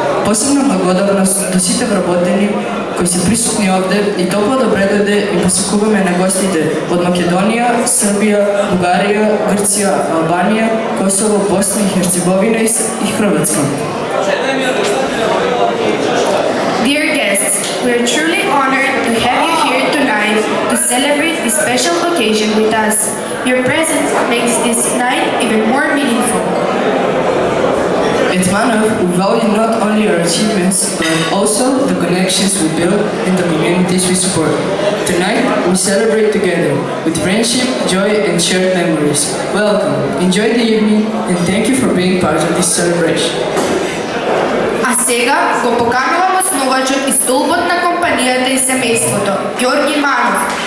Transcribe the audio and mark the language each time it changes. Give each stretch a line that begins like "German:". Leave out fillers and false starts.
Macedonian: Посебна благодарност до сите вработени кои се присутни овде и топла добре дојде и посакуваме на гостите од Македонија, Србија, Бугарија, Грција, Албанија, Косово, Босна и Херцеговина и Хрватска.
English: Dear guests, we are truly honored to have you here tonight to celebrate this special occasion with us. Your presence makes this night even more meaningful. At Manov, we value not only our achievements, but also the connections we build and the communities we support. Tonight, we celebrate together with friendship, joy, and shared memories. Welcome, enjoy the evening, and thank you for being part of this celebration.
Macedonian: А сега го поканувам основачот и столбот на компанијата и семејството, Ѓорѓи Манов.